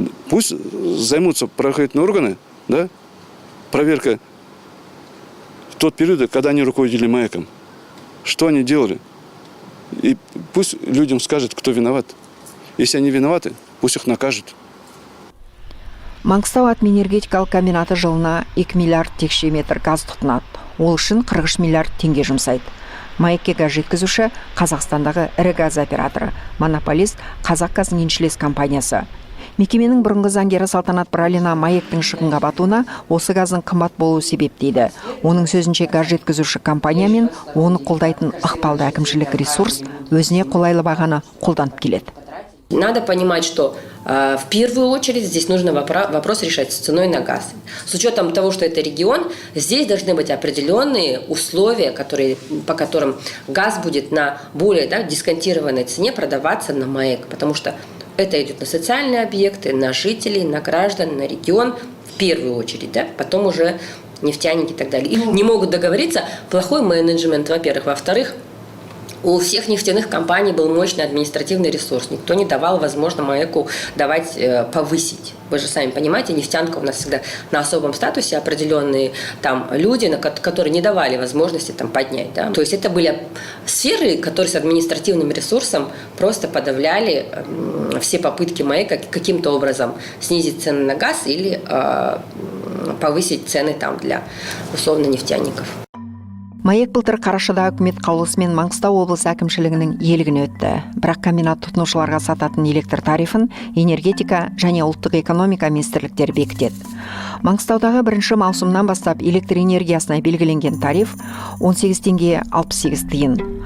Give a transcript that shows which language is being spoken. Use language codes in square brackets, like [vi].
[ru] Пусть займутся правоохранительные органы, да, проверка в тот период, когда они руководили Маеком. Что они делали? И пусть людям скажут, кто виноват. Если они виноваты, пусть их накажут. [kk] Маңғыстау атом энергетикалық комбинаты жылына 2 миллиард текше метр газ тұтынады. Ол үшін 43 миллиард теңге жұмсайды. Маекке газ жеткізуші Қазақстандағы ірі газ операторы, монополист Қазақгаз еншілес компаниясы. Мекеменің бұрынғы заңгері Салтанат Бралина Маектің шығынға батуына осы газдың қымбат болуы себеп дейді. Оның сөзінше газ жеткізуші компания мен оны қолдайтын ықпалды әкімшілік ресурс өзіне қолайлы бағаны қолданып келеді. [ru] Надо понимать, что в первую очередь здесь нужно вопрос решать с ценой на газ. С учетом того, что это регион, здесь должны быть определенные условия, по которым газ будет на более дисконтированной цене продаваться на Маек, потому что это идет на социальные объекты, на жителей, на граждан, на регион в первую очередь, потом уже нефтяники и так далее. И не могут договориться, плохой менеджмент, во-первых. Во-вторых, у всех нефтяных компаний был мощный административный ресурс. Никто не давал, возможно, Маеку повысить. Вы же сами понимаете, нефтянка у нас всегда на особом статусе, определенные там люди, которые не давали возможности поднять. Да? То есть это были сферы, которые с административным ресурсом просто подавляли все попытки Маека каким-то образом снизить цены на газ или повысить цены для условно нефтяников. [kk] Маек былтыр қарашада үкімет қаулысымен Маңғыстау облысы әкімшілігінің иелігіне өтті. Бірақ комбинат тұтынушыларға сататын электр тарифін энергетика және ұлттық экономика министрліктері бекітеді. Маңғыстаудағы 1 маусымнан бастап электр энергиясына белгіленген тариф 18 теңге 68 тиын.